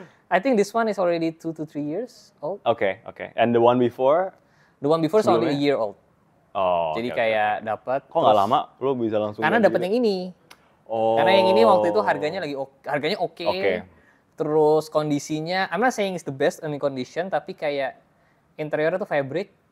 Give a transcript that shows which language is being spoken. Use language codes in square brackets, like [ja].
[en] I think this one is already 2 to 3 years old. Oke. And the one before? The one before is only a year old. Oh. [id] Jadi kayak dapat. Kok nggak lama? Lo bisa langsung? Karena dapat yang ini. Oh. Karena yang ini waktu itu harganya oke. [en] Terus kondisinya, I'm not saying it's the best in condition, tapi kayak interiornya tuh fabric.